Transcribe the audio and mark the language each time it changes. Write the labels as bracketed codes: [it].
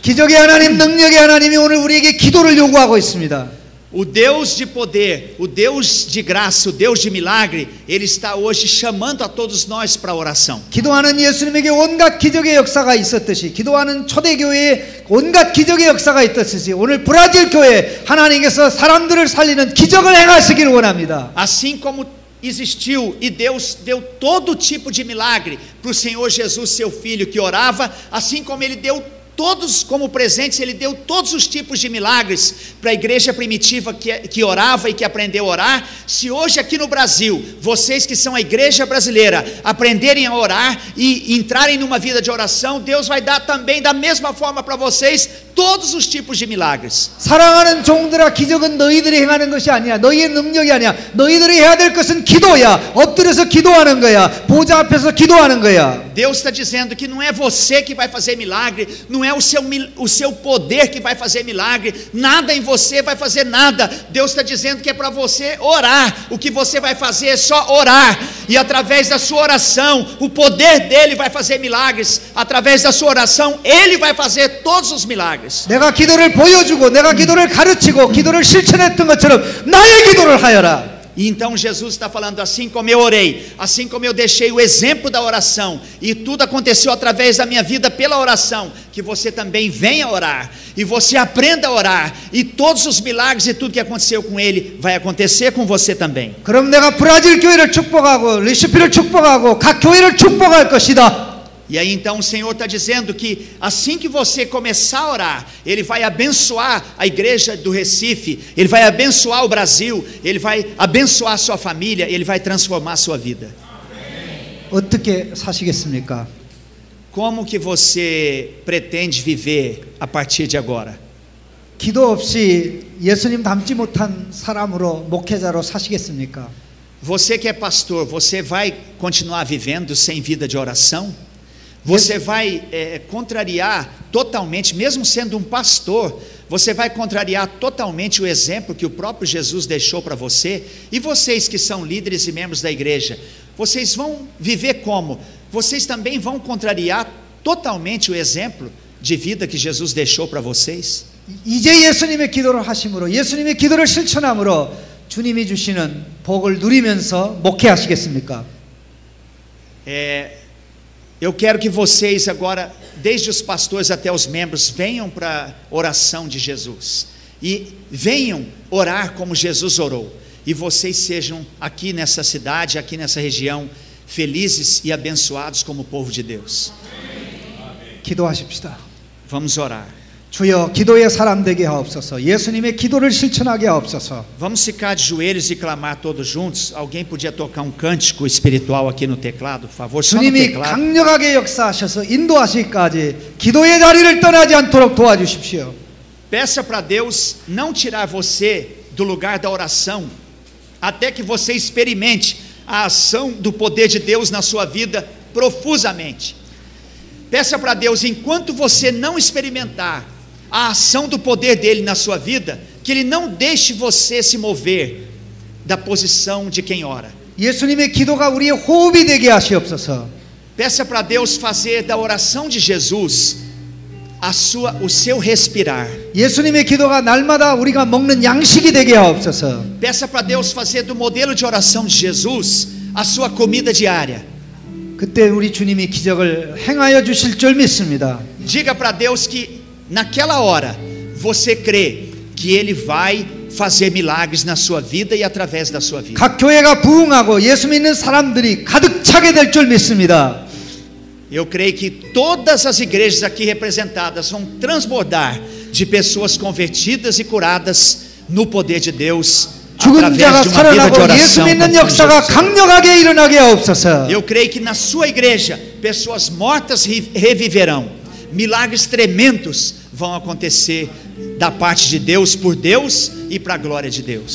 [ko] 기적의 하나님, 능력의 하나님이 오늘 우리에게 기도를 요구하고 있습니다. [pt] O Deus de poder, o Deus de graça, o Deus de milagre, Ele está hoje chamando a todos nós para a oração. [ko] 기도하는 예수님에게 온갖 기적의 역사가 있었듯이, 기도하는 초대교회에 온갖 기적의 역사가 있었듯이, 오늘 브라질 교회에 하나님께서 사람들을 살리는 기적을 행하시기를 원합니다. [pt] Assim como existiu e Deus deu todo tipo de milagre para o Senhor Jesus, seu Filho, que orava, assim como Ele deu todos como presentes, Ele deu todos os tipos de milagres para a igreja primitiva que orava e que aprendeu a orar. Se hoje aqui no Brasil, vocês que são a igreja brasileira, aprenderem a orar e entrarem numa vida de oração, Deus vai dar também da mesma forma para vocês todos os tipos de milagres. [ko] 사랑하는 종들아, 기적은 너희들이 행하는 것이 아니야. 너희의 능력이 아니야. 너희들이 해야 될 것은 기도야. 엎드려서 기도하는 거야. 보좌 앞에서 기도하는 거야. [pt] Deus está dizendo que não é você que vai fazer milagre, não é o seu poder que vai fazer milagre, nada em você vai fazer nada. Deus está dizendo que é para você orar. O que você vai fazer é só orar, e através da sua oração, o poder dele vai fazer milagres. Através da sua oração, ele vai fazer todos os milagres. [ko] 내가 기도를 보여주고 내가 기도를 가르치고 기도를 실천했던 것처럼 나의 기도를 하여라. [pt] E então Jesus está falando, assim como eu orei, assim como eu deixei o exemplo da oração, e tudo aconteceu através da minha vida pela oração, que você também venha orar, e você aprenda a orar, e todos os milagres e tudo que aconteceu com ele, vai acontecer com você também. [ko] 그럼 내가 브라질 교회를 축복하고 리시피를 축복하고 각 교회를 축복할 것이다. [pt] E aí então o Senhor está dizendo que assim que você começar a orar, Ele vai abençoar a igreja do Recife, Ele vai abençoar o Brasil, Ele vai abençoar a sua família, Ele vai transformar a sua vida. [ko] 어떻게 사시겠습니까? [pt] Como que você pretende viver a partir de agora? [ko] 기도 없이 예수님 닮지 못한 사람으로 목회자로 사시겠습니까? [pt] Você que é pastor, você vai continuar vivendo sem vida de oração? Você vai contrariar totalmente, mesmo sendo um pastor, você vai contrariar totalmente o exemplo que o próprio Jesus deixou para você? E vocês que são líderes e membros da igreja, vocês vão viver como? Vocês também vão contrariar totalmente o exemplo de vida que Jesus deixou para vocês? [ko] 이제 예수님의 기도를 하심으로, 예수님의 기도를 실천함으로 주님이 주시는 복을 누리면서 목회하시겠습니까? [pt] Eu quero que vocês agora, desde os pastores até os membros, venham para a oração de Jesus. E venham orar como Jesus orou. E vocês sejam aqui nessa cidade, aqui nessa região, felizes e abençoados como povo de Deus. [ko] 기도하십시다. [pt] Vamos orar. [ko] 주여, 기도의 사람 되게 하옵소서. 예수님의 기도를 실천하게 하옵소서. [pt] Vamos ficar de joelhos e clamar todos juntos. Alguém podia tocar um cântico espiritual aqui no teclado, por favor? Só no [ko] 주님이 [pt] teclado. [ko] 강력하게 역사하셔서 인도하시기까지 기도의 자리를 떠나지 않도록 도와주십시오. [pt] Peça para Deus não tirar você do lugar da oração, até que você experimente a ação do poder de Deus na sua vida profusamente. Peça para Deus, enquanto você não experimentar a ação do poder dele na sua vida, que ele não deixe você se mover da posição de quem ora. [ko] 예수님의 기도가 우리의 호흡이 되게 하시옵소서. [pt] Peça para Deus fazer da oração de Jesus o seu respirar. [ko] 예수님의 기도가 날마다 우리가 먹는 양식이 되게 하옵소서. [pt] Peça para Deus fazer do modelo de oração de Jesus a sua comida diária. [ko] 그때 우리 주님이 기적을 행하여 주실 줄 믿습니다. [pt] Diga para Deus que naquela hora você crê que Ele vai fazer milagres na sua vida e através da sua vida. [ko] 각 교회가 부흥하고 예수 믿는 사람들이 가득 차게 될 줄 믿습니다. [pt] Eu creio que todas as igrejas aqui representadas vão transbordar de pessoas convertidas e curadas no poder de Deus. [ko] 죽은 자가 살아나고 예수 믿는 역사가 강력하게 일어나게 하옵소서. [pt] Eu creio que na sua igreja pessoas mortas reviverão. Milagres tremendos vão acontecer da parte de Deus, por Deus e para a glória de Deus.